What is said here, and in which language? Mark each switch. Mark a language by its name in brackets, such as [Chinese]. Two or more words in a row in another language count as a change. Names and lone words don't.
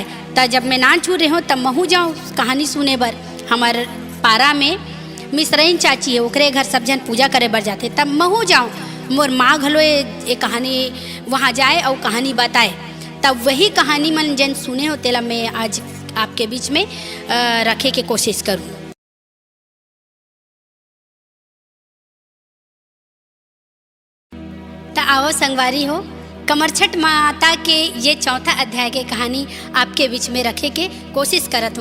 [Chhattisgarhi] त जब मैं नान छू रहे हो तब महू जाऊँ कहानी सुने बर। हमार पारा में मिश्रइन चाची है ओकरे घर सब जन पूजा करे बर जाते तब महू जाऊँ मोर माँ घलो ये कहानी वहाँ जाए और कहानी बताए। तब वही कहानी मन जन सुने हो तेला मैं आज आपके बीच में रखे के कोशिश करूँ। तो आओ संगवारी हो कमरछठ माता के ये चौथा अध्याय के कहानी आपके बीच में रखे के कोशिश करत हूँ।